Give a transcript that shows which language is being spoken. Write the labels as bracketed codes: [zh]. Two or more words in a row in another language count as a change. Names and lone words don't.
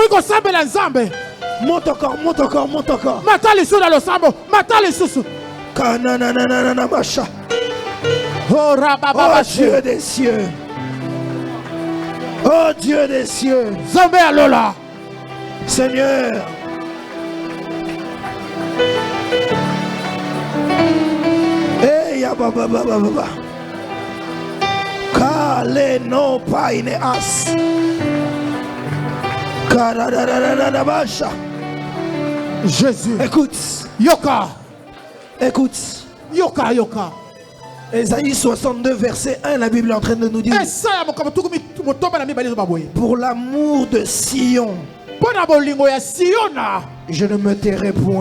[fr] Monte encore, monte encore, monte encore. Oh Dieu des cieux. Oh Dieu des cieux. Seigneur. Hey, baba baba baba. Kale no paine as. Karadadadadabasha. Jésus. Écoute. [ln] Yoka. [fr] Écoute. [ln] Yoka, yoka. [fr] Ésaïe 62, verset 1, la Bible est en train de nous dire. Pour l'amour de Sion, je ne me tairai point.